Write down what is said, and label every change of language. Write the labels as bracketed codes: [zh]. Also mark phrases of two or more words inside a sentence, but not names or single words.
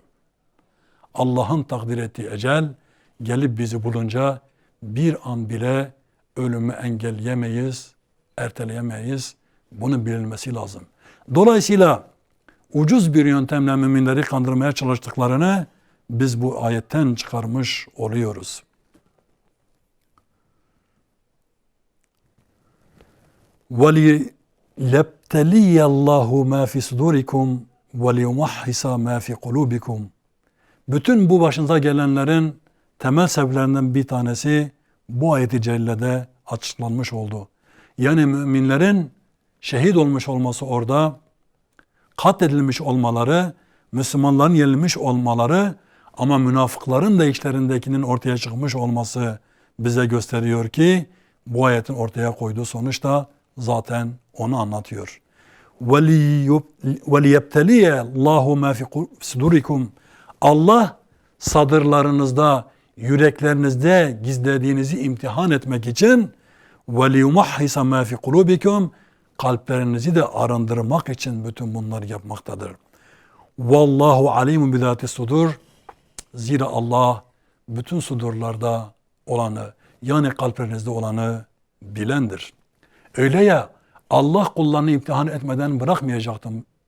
[tr] Allah'ın takdir ettiği ecel gelip bizi bulunca bir an bile ölümü engelleyemeyiz, erteleyemeyiz. Bunun bilinmesi lazım. Dolayısıyla ucuz bir yöntemle müminleri kandırmaya çalıştıklarını biz bu ayetten çıkarmış oluyoruz. [ar] وَلِيَبْتَلِيَ اللّٰهُ مَا فِي صُدُورِكُمْ وَلِيُمَحِّسَ مَا فِي قُلُوبِكُمْ. [tr] Bütün bu başınıza gelenlerin temel sebeplerinden bir tanesi bu ayet-i cellede açıklanmış oldu. Yani müminlerin şehit olmuş olması orada, katledilmiş olmaları, Müslümanların yenilmiş olmaları ama münafıkların da içlerindekinin ortaya çıkmış olması bize gösteriyor ki bu ayetin ortaya koyduğu sonuç da zaten onu anlatıyor. [ar] وَلِيَبْتَلِيَ اللّٰهُ مَا فِي صُدُورِكُمْ. [tr] Allah sadırlarınızda, yüreklerinizde gizlediğinizi imtihan etmek için [ar] وَلِيُمَحِّسَ مَا فِي قُلُوبِكُمْ. [tr] Kalplerinizi de arındırmak için bütün bunları yapmaktadır. [ar] والله عليم بذات الصدور. [tr] Zira Allah bütün sudurlarda olanı, yani kalplerinizde olanı bilendir. Öyle ya, Allah kullarını imtihan etmeden bırakmayacaktım.